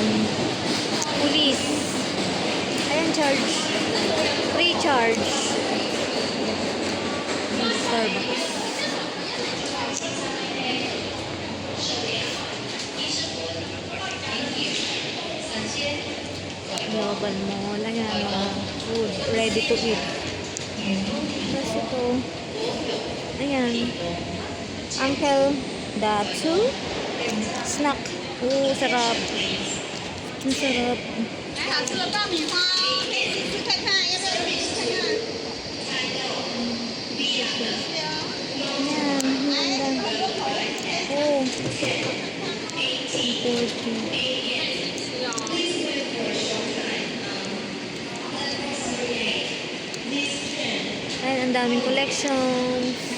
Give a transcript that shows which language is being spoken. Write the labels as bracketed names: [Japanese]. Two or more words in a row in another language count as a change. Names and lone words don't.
[Filipino] Police. Ayan, charge. [English] Free charge. Starbucks. Global Mall. [Filipino] Ayan, mga food. [English] Ready to eat. [Filipino] Tapos ito. Ayan. Uncle Datsu. Snack. Sarap. Ang sarap. [Chinese] 还好吃了爆米花，可以试试看看，要不要试试看看？ [Filipino] Ayan. Maganda. Oh. Ayan, ang daming collections.